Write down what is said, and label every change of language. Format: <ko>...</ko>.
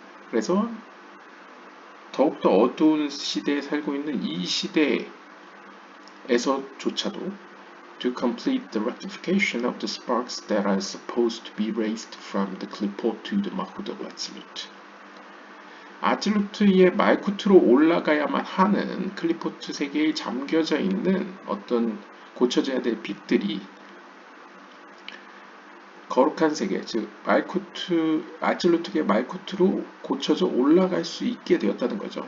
<ko>그래서 더욱더 어두운 시대에 살고 있는 이 시대에서조차도</ko> <en>to complete the rectification of the sparks that are supposed to be raised from the clipot to the Mahud of Atzlut.</en> <ko>아즐루트의 말쿠트로 올라가야만 하는 클리포트 세계에 잠겨져 있는 어떤 고쳐져야 될 빛들이 거룩한 세계, 즉 아즐루트계 말쿠트로 고쳐져 올라갈 수 있게 되었다는 거죠.</ko>